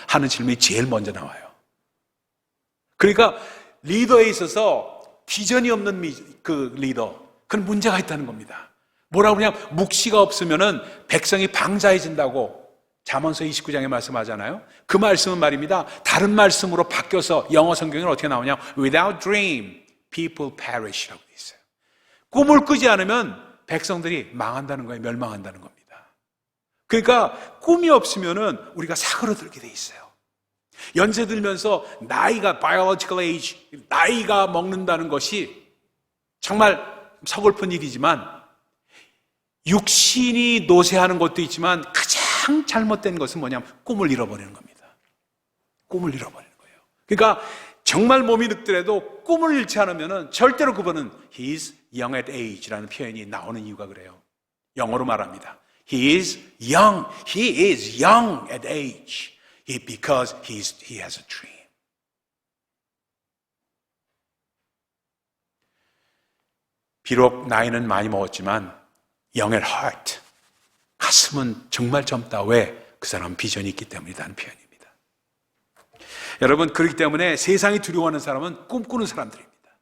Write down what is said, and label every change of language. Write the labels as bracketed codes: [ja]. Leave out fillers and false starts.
[ko] 하는 질문이 제일 먼저 나와요. 그러니까 리더에 있어서 비전이 없는 그 리더, 그건 문제가 있다는 겁니다. 뭐라고 그냥 묵시가 없으면은 백성이 방자해진다고 잠언서 29장에 말씀하잖아요. 그 말씀은 말입니다. 다른 말씀으로 바뀌어서 영어 성경은 어떻게 나오냐? [en] Without dream, people perish라고 돼 있어요. [ko] 꿈을 꾸지 않으면 백성들이 망한다는 거예요. 멸망한다는 겁니다. 그러니까 꿈이 없으면은 우리가 사그러들게 돼 있어요. 연세 들면서 나이가 biological age, 나이가 먹는다는 것이 정말 서글픈 일이지만 육신이 노쇠하는 것도 있지만 가장 잘못된 것은 뭐냐면 꿈을 잃어버리는 겁니다. 꿈을 잃어버리는 거예요. 그러니까 정말 몸이 늙더라도 꿈을 잃지 않으면 절대로 그분은 [en] He is young at age [ko] 라는 표현이 나오는 이유가 그래요. 영어로 말합니다. [en] He is young at age because he has a dream. [ko] 비록 나이는 많이 먹었지만 young at heart, 가슴은 정말 젊다. 왜? 그 사람은 비전이 있기 때문이라는 표현입니다. 여러분, 그렇기 때문에 세상이 두려워하는 사람은 꿈꾸는 사람들입니다.